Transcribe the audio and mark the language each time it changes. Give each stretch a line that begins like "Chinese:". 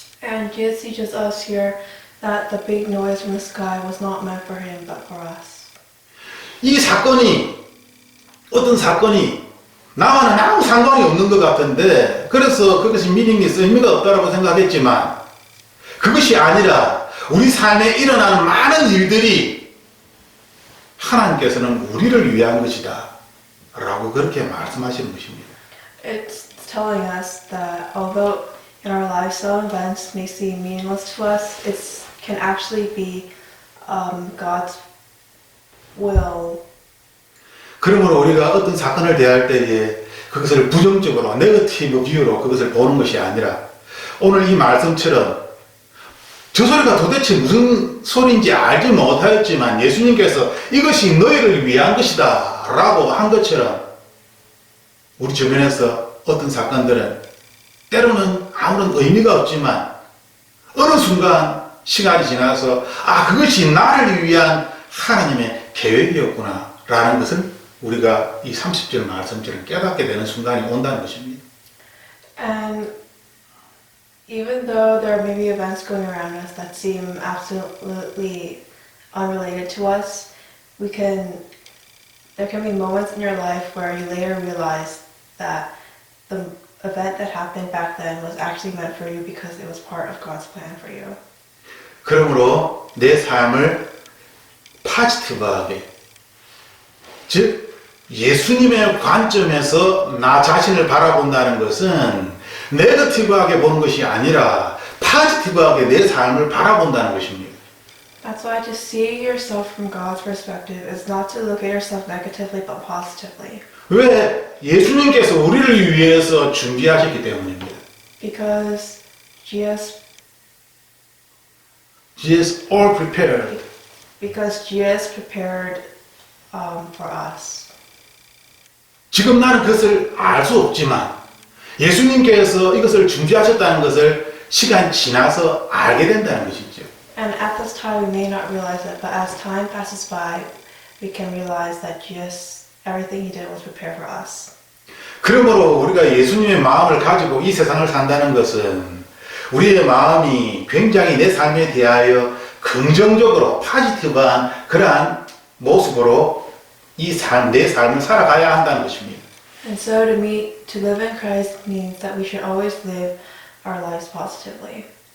English: And Jesus teaches us here that the big noise from the sky was not meant for him, but for us.
Korean: 이 사건이 어떤 사건이 나와는 아무 상관이 없는 것 같은데 그래서 그것이 미닝이 있어 의미가 없다고 생각했지만 그것이 아니라 우리 삶에 일어나는 많은 일들이 하나님께서는 우리를 위한 것이다 라고 그렇게 말씀하시는 것입니다.
English: It's telling us that although in our lives some events may seem meaningless to us, it can actually be God's will.
Korean: 그러므로 우리가 어떤 사건을 대할 때에 그것을 부정적으로 네거티브 뷰로 그것을 보는 것이 아니라 오늘 이 말씀처럼 저 소리가 도대체 무슨 소리인지 알지 못하였지만 예수님께서 이것이 너희를 위한 것이다 라고 한 것처럼 우리 주변에서 어떤 사건들은 때로는 아무런 의미가 없지만 어느 순간 시간이 지나서 아 그것이 나를 위한 하나님의 계획이었구나 라는 것을 우리가 이 30절 말씀처럼 깨닫게 되는 순간이 온다는 것입니다.
English: And even though there may be events going around us that seem absolutely unrelated to us, we can There can be moments in your life where you later realize that the event that happened back then was actually meant for you because it was part of God's plan for you.
Korean: 그러므로 내 삶을 포지티브하게, 즉 예수님의 관점에서 나 자신을 바라본다는 것은 네거티브하게 보는 것이 아니라 포지티브하게 내 삶을 바라본다는 것입니다.
English: That's why to see yourself from God's perspective is not to look at yourself negatively but positively.
Korean: 왜? 예수님께서 우리를 위해서 준비하셨기 때문입니다.
English: Because Jesus all prepared. Because Jesus prepared for us.
Korean: 지금 나는 그것을 알 수 없지만 예수님께서 이것을 준비하셨다는 것을 시간 지나서 알게 된다는 것이죠.
English: And at this time we may not realize it, but as time passes by, we can realize that Jesus, everything He did was prepared for us.
Korean: 그러므로 우리가 예수님의 마음을 가지고 이 세상을 산다는 것은 우리의 마음이 굉장히 내 삶에 대하여 긍정적으로 포지티브한 그러한 모습으로 내 삶을 살아가야 한다는 것입니다.
English: And so to live in Christ means that we should always live our lives positively.